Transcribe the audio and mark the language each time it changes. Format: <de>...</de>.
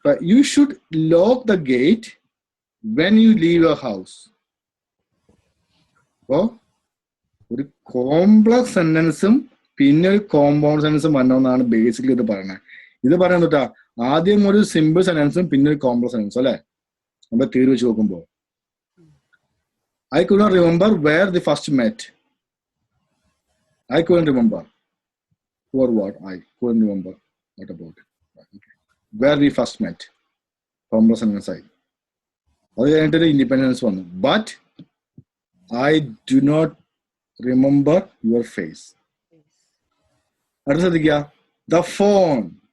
<en>You should lock the gate when you leave your house.</en> <ml>അപ്പോ ഒരു complex സെന്റൻസും പിന്നെ ഒരു കോമ്പൗണ്ട് സെന്റൻസും വരണമെന്നാണ് ബേസിക്കലി ഇത് പറയുന്നത്. ഇത് പറയുന്നത് കേട്ടാ, ആദ്യം ഒരു സിമ്പിൾ സെന്റൻസും പിന്നെ ഒരു കോംപ്ലക്സ് സെന്റൻസും അല്ലെ, നമ്മുടെ തീർവ് വെച്ച് നോക്കുമ്പോ.</ml> <en>I could not remember where they first met. I couldn't remember. Or what? I couldn't remember. What about it? Okay. Where we first met. Complex sentence I.</en> <ml>അത് കഴിഞ്ഞിട്ട് ഇൻഡിപെൻഡൻസ് വന്നു.</ml> <en>But I do not remember your face.</en> <ml>അടുത്ത ശ്രദ്ധിക്കുക,</ml> <en>the phone.</en>